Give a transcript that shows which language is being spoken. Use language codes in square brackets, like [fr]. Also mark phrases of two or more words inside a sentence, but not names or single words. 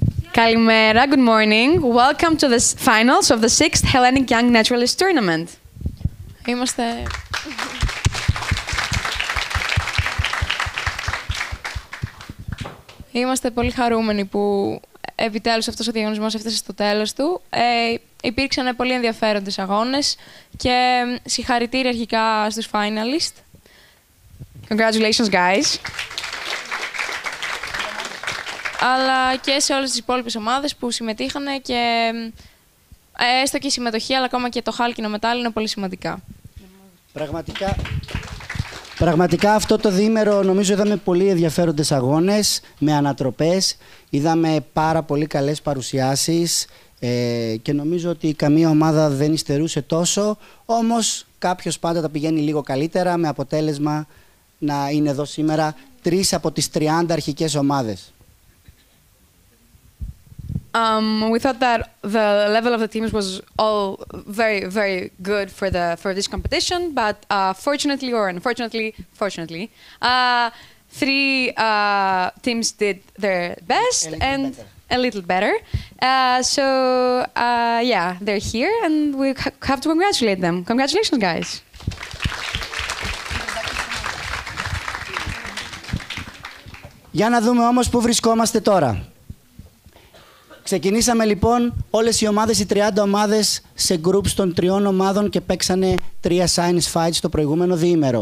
[el] Kalimera, [en] good morning. Welcome to the finals of the 6th Hellenic Young Naturalist Tournament. [el] Είμαστε πολύ χαρούμενοι που επιτέλους αυτός ο διαγωνισμός έφτασε στο τέλος του. Υπήρξαν πολύ ενδιαφέροντες αγώνες και συγχαρητήρια αρχικά στους finalists. [en] Congratulations, guys. [el] Αλλά και σε όλες τις υπόλοιπες ομάδες που συμμετείχαν και έστω και η συμμετοχή, αλλά ακόμα και το χάλκινο μετάλλιο είναι πολύ σημαντικά. Πραγματικά αυτό το διήμερο νομίζω είδαμε πολύ ενδιαφέροντες αγώνες με ανατροπές. Είδαμε πάρα πολύ καλές παρουσιάσεις και νομίζω ότι καμία ομάδα δεν υστερούσε τόσο. Όμως κάποιος πάντα τα πηγαίνει λίγο καλύτερα με αποτέλεσμα να είναι εδώ σήμερα 3 από τις 30 αρχικές ομάδες. [en] We thought that the level of the teams was all very, very good for this competition, but fortunately or unfortunately, fortunately, 3 teams did their best and a little better. So yeah, they're here, and we have to congratulate them. Congratulations, guys! [el] Για να δούμε όμως πού βρισκόμαστε τώρα. Ξεκινήσαμε λοιπόν όλες οι ομάδες, οι 30 ομάδες, σε groups των 3 ομάδων και παίξανε 3 [en] science fights [el] το προηγούμενο διήμερο.